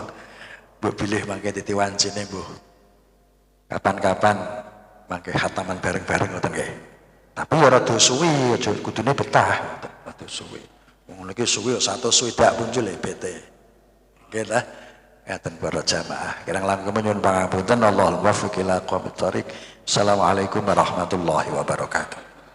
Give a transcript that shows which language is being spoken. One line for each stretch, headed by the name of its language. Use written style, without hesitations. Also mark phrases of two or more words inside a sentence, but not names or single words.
Javanese: Mbok bilih mangke titi wancine mbuh. Kapan-kapan mangke hataman bareng-bareng ngoten nggih. Tapi ya rada suwi, aja kudune betah ngoten, rada suwi. Wong niki suwi kok 100 swidak muncul bete. Nggih ta? Ngaten para jamaah. Kirang langkung nyuwun pangapunten
Arabic: الله الموفق إلى أقوم الطريق. السلام عليكم ورحمة الله وبركاته.